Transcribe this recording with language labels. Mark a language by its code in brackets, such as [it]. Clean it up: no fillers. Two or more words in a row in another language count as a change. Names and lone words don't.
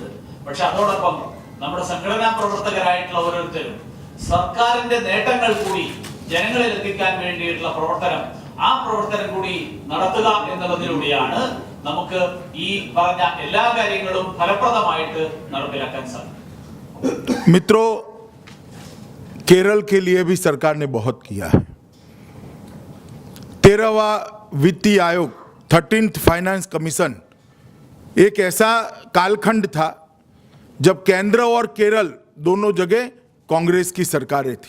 [ml] പക്ഷെ അതോടൊപ്പം നമ്മുടെ സംഘടനാ പ്രവർത്തകരായിട്ടുള്ള ഓരോരുത്തരും സർക്കാരിന്റെ നേട്ടങ്ങൾ കൂടി ജനങ്ങളിൽ എത്തിക്കാൻ വേണ്ടിയിട്ടുള്ള പ്രവർത്തനം കൂടി നടത്തുക എന്നുള്ളതിലൂടെയാണ് നമുക്ക് ഈ പറഞ്ഞ എല്ലാ കാര്യങ്ങളും ഫലപ്രദമായിട്ട് നടപ്പിലാക്കാൻ സാധിക്കും. [hi] मित्रों, केरल के लिए भी सरकार ने बहुत किया है। 13वां वित्तीय आयोग [en] 13th finance commission [hi] एक ऐसा कालखंड था जब केंद्र और केरल दोनों जगह कांग्रेस की सरकारें थी।